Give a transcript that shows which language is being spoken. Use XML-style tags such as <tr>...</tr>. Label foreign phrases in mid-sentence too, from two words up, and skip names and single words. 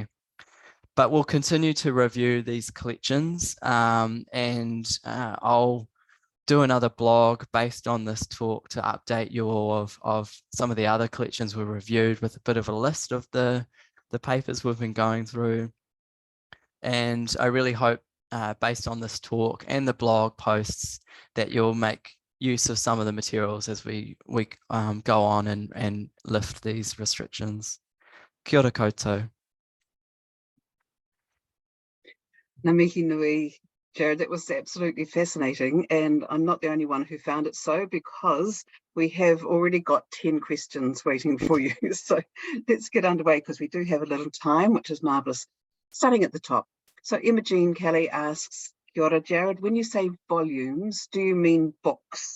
<en>But we'll continue to review these collections and I'll do another blog based on this talk to update you all of some of the other collections we reviewed with a bit of a list of the papers we've been going through. And I really hope based on this talk and the blog posts that you'll make use of some of the materials as we go on and lift these restrictions.</en> <mi>Kia ora koutou. Ngā mihi nui, Jared,</mi> <en>that was absolutely fascinating, and I'm not the only one who found it so, because we have already got 10 questions waiting for you. So let's get underway because we do have a little time, which is marvellous. Starting at the top. So Imogene Kelly asks,</en> <mi>Kia ora, Jared,</mi> <en>when you say volumes, do you mean books?</en>